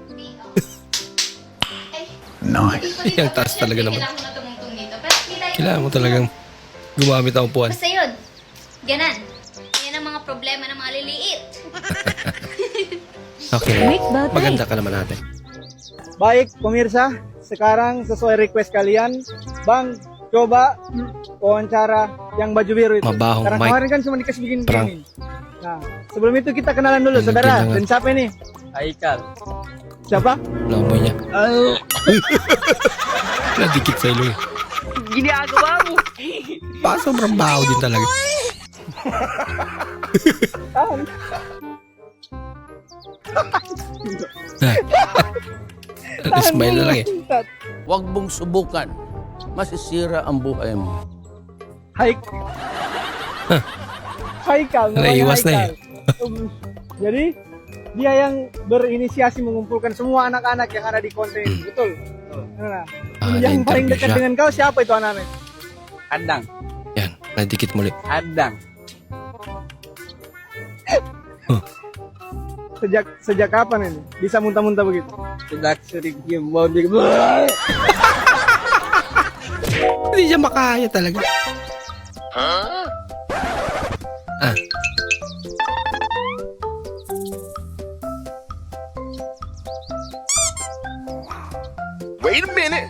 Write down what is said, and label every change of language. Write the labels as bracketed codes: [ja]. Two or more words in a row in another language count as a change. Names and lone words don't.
[tl] Nice. Ang taas talaga naman. Kailangan ko na tumungtong dito. Pero kita Kailangan mo talagang gumamit ang upuan. Basta yun. Ganan. Yan ang mga problema ng mga liliit. Okay. Maganda ka naman natin. [id] Baik, pemirsa, sekarang sesuai request kalian, Bang coba wawancara yang baju biru itu. [tl] Mabahong [id] Karena mic. kemarin kan cuma dikasih bikin [tl] Perang. [id] gini. Nah, sebelum itu kita kenalan dulu, saudara. Dan siapa ini? Haikal. Siapa? [tl] Lamoy niya. Nadikit sa ilong. Ginagawa mo. Baka sobrang baho din talaga. Smile na lang eh. Huwag mong subukan. Masisira ang buhay mo. [id] Haikal. namanya [tl] Naiwas na [id] Haikal. Jadi dia yang berinisiasi mengumpulkan semua anak-anak yang ada di konten ini, betul? Nah, yang paling [tl] na-interview [id] dekat [tl] siya. [id] dengan kau siapa itu anak-anak? Adang. [tl] Yan, nadikit muli. [id] Adang. Sejak kapan ini bisa muntah-muntah begitu? Sejak sering mau di [tl] Hindi siya makaya talaga. [en] Wait a minute!